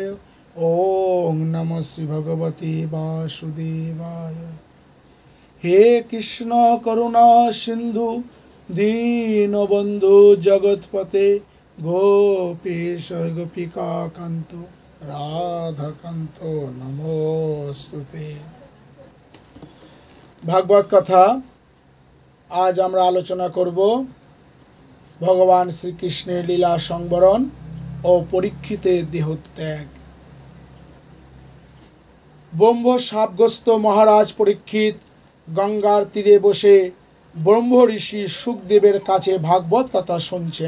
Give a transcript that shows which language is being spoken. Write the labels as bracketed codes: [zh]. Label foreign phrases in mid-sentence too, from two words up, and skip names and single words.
[sa] ओम नमः श्री भगवते वासुदेवाय। हे कृष्ण करुणा सिंधु दीनबंधु जगतपते गोपीश गोपिका कांतो राधा कांतो नमोस्तुते। [bn] ভাগবত কথা আজ আমরা আলোচনা করব ভগবান শ্রীকৃষ্ণের লীলা সংবরণ ও পরীক্ষিতের দেহত্যাগ। ব্রহ্ম শাপগ্রস্ত মহারাজ পরীক্ষিত গঙ্গার তীরে বসে ব্রহ্ম ঋষি সুখদেবের কাছে ভাগবত কথা শুনছেন।